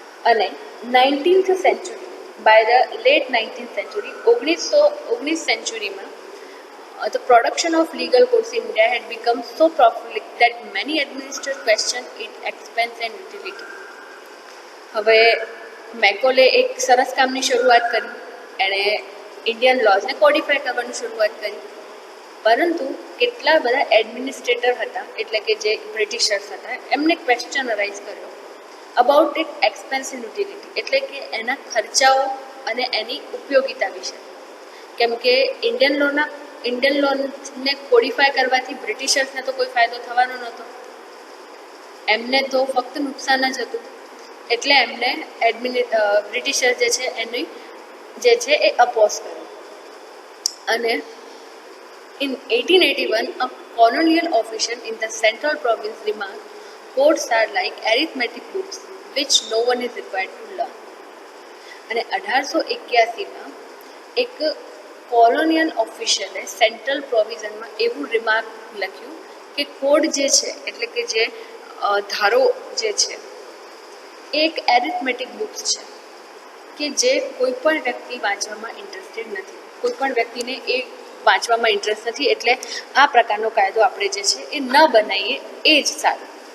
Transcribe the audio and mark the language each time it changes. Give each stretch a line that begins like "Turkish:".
Gujarati: અને
English: 19th century, by the late 19th century, 19th સેન્ચુરીમાં the production of legal codes in India had become so prolific that many administrators questioned its expense and utility.
Gujarati: હવે Macaulay એક સરસ કામની શરૂઆત કરી, એણે Indian લોઝને કોડિફાય કરવાની શરૂઆત કરી, પરંતુ કેટલા બધા એડમિનિસ્ટ્રેટર હતા, એટલે કે જે બ્રિટિશર્સ હતા, એમને ક્વેશ્ચન અરાઇઝ કર્યો
English: about it expense and utility,
Gujarati: એટલે કે એના ખર્ચાઓ અને એની ઉપયોગિતા વિશે. કેમ કે ઇન્ડિયન લોને કોડિફાય કરવાથી બ્રિટિશર્સને તો કોઈ ફાયદો થવાનો નહોતો, એમને તો ફક્ત નુકસાન જ હતું. એટલે એમને બ્રિટિશર્સ જે છે એની જે છે એ અપોઝ કર્યો. અને
English: in 1881 a colonial official in the central province remarked, codes are like arithmetic books which no one is required to learn.
Gujarati: અને 1881માં એક કોલોનિયલ ઓફિશિયલે સેન્ટ્રલ પ્રોવિઝનમાં એવું રિમાર્ક લખ્યું કે કોડ જે છે, એટલે કે જે ધારો જે છે એ એક એરિથમેટિક બુક્સ છે કે જે કોઈ પણ વ્યક્તિ વાંચવામાં ઇન્ટરેસ્ટેડ નથી, કોઈ પણ વ્યક્તિને એ વાંચવામાં ઇન્ટરેસ્ટ નથી, એટલે આ પ્રકારનો કાયદો આપણે જે છે એ ન બનાવીએ એ જ સારું.